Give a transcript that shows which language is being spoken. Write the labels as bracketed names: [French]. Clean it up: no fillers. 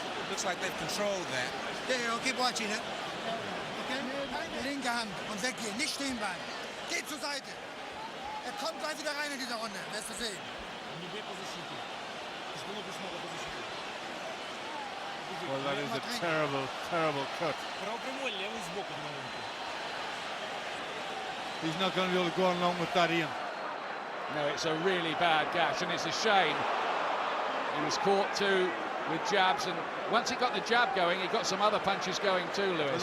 [English] Looks like they've controlled that. Yeah, keep watching it. Okay? [German] Linke Hand und weggehen, nicht stehen bleiben. Geht zur Seite. Kommt gleich wieder rein in diese Runde, wirst du sehen. [English] Well, that is a terrible, terrible cut. He's not going to be able to go along with that, Ian. No, it's a really bad gash, and it's a shame. He was caught too with jabs, and once he got the jab going, he got some other punches going too, Lewis.